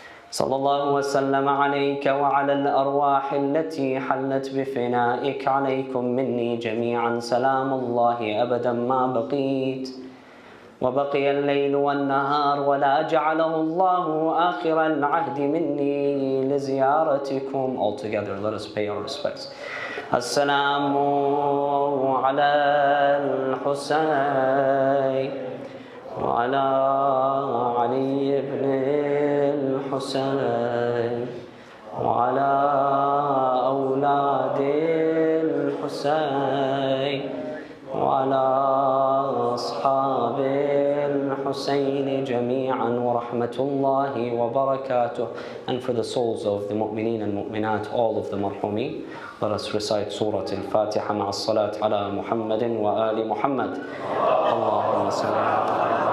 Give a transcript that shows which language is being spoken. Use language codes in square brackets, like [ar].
[ar] صلى الله وسلم عليك وعلى الأرواح التي حلت بفنائك عليكم مني جميعا سلام الله أبدا ما بقيت وبقي الليل والنهار ولا جعله الله آخر العهد مني لزيارتكم. [en] All together, let us pay our respects. [ar] السلام على الحسين وعلى علي بن الحسين وعلى أولاد الحسين وعلى أصحاب الحسين جميعا ورحمة الله وبركاته. [en] And for the souls of the mu'mineen and mu'minat, all of the marhumin, let us recite Surah Al-Fatiha [ar] مع الصلاة على محمد وآل محمد. اللهم صل على